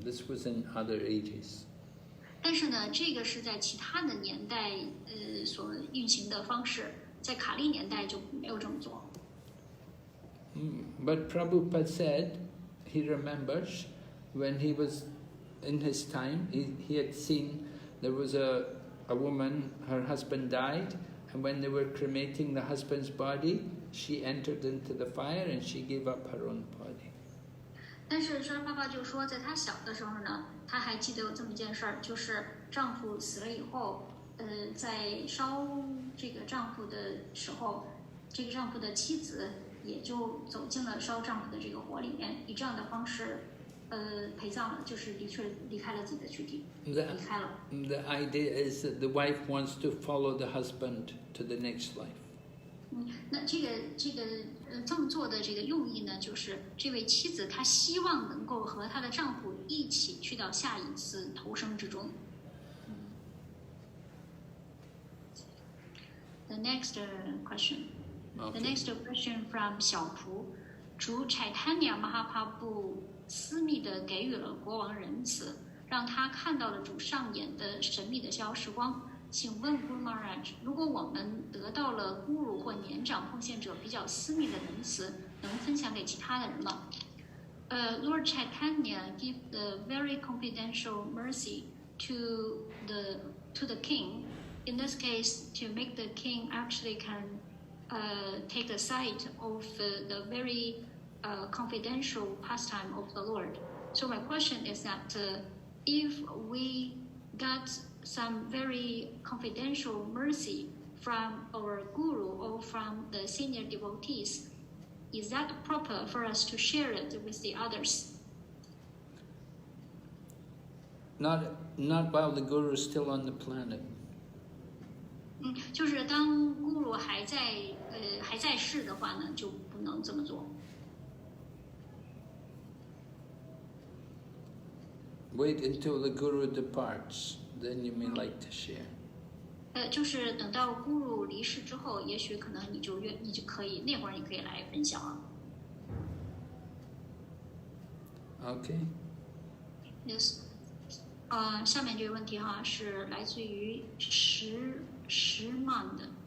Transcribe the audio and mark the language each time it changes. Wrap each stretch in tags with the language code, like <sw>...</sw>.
<en>This was in other ages.</en> <zh>但是呢，这个是在其他的年代所运行的方式，在卡利年代就没有这么做。</zh> <en>But Prabhupada said, he remembers, when he was in his time, he had seen there was a woman, her husband died, and when they were cremating the husband's body, she entered into the fire and she gave up her own body.</en> <zh>但是沙爸爸就说，在他小的时候呢，他还记得有这么一件事儿，就是丈夫死了以后，在烧这个丈夫的时候，这个丈夫的妻子也就走进了烧丈夫的这个火里面，以这样的方式，陪葬了，就是离开了自己的躯体，离开了。</zh> <en>The idea is that the wife wants to follow the husband to the next life.</en> <zh>那这么做的这个用意呢，就是这位妻子她希望能够和她的丈夫一起去到下一次投生之中。</zh> <en>The next question. Okay. The next question from</en> <zh>小蒲，主 Caitanya Mahaprabhu 私密地给予了国王仁慈，让他看到了主上演的神秘的逍遥时光。请问 Guru Maharaj， 如果我们得到了 Guru 或年长奉献者比较私密的仁慈，能分享给其他的人吗？</zh> <en>Lord Chaitanya give the very confidential mercy to the king. In this case, to make the king actually can take the side of the very confidential pastime of the Lord. So my question is that if we got some very confidential mercy from our guru or from the senior devotees, is that proper for us to share it with the others? Not while the guru is still on the planet.</en> <zh>就是当 guru 还在世的话呢，就不能这么做。</zh> <en>Wait until the guru departs. Then you may like to share.</en> <zh>就是等到 Guru 离世之后，也许可能你就可以那会儿你可以来分享了。</zh> <en>Okay. Yes.</en> <zh>下面这个问题哈是来自于石曼。</zh>